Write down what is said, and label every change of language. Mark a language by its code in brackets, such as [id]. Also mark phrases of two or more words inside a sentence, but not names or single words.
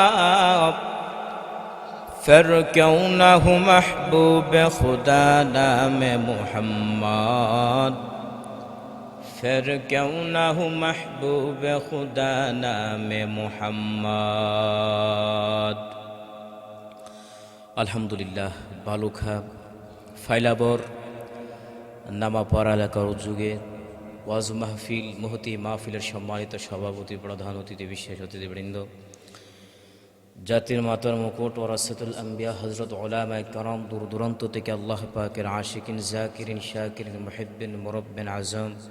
[ur] پھر کیوں نہ ہو محبوب خدا نام محمد پھر کیوں نہ ہو محبوب خدا نام [bn] محمد আলহামদুলিল্লাহ বালুখা ফাইলাবর নামা পড়া এলাকার উদ্যোগে ওয়াজ মাহফিল মহতি মাহফিলের সম্মানিত সভাপতি প্রধান অতিথি বিশেষ অতিথিবৃন্দ জাতির মাতার মুকুট ওয়ারাসাতুল আম্বিয়া হযরত উলামায়ে কেরাম দূর দূরান্ত থেকে আল্লাহ পাকের আশিকিন জাকিরিন শাকিরিন মুহিব্বিন মুরাব্বিন আজম